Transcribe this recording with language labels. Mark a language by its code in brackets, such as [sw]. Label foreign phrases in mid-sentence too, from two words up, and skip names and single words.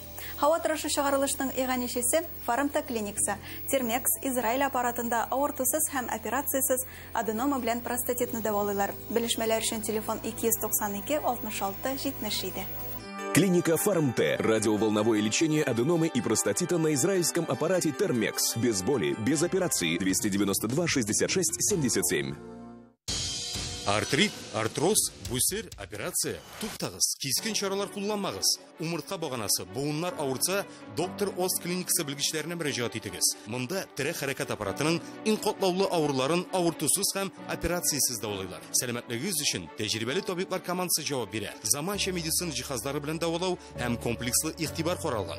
[tt] Һава торышы чыгарылышының иганичесе Фармта клиникасы. Термекс Израиль аппаратында авыртусыз һәм операциясыз аденома белән простатитны дәвалыйлар. Белешмәләр өчен телефон 292 66 77. Клиника Фармте. [ru] Радиоволновое лечение аденомы и простатита на израильском аппарате Термекс. Без боли, без операции. 292 66 77. [tt] Артрит, артроз, бүсер, операция. Туктагыз, кискен чаралар кулланмагыз. Умыртка баганасы, буыннар авырса, доктор Ост клиникасы белгечләренә мөрәҗәгать итегез. Монда тире хәрәкәт аппаратының иң катлаулы авырларын авыртусыз һәм операциясыз дәвалыйлар. Сәламәтлегегез өчен тәҗрибәле табиблар командасы җавап бирә. Заманча медицина җиһазлары белән дәвалау һәм комплекслы игътибар каралган.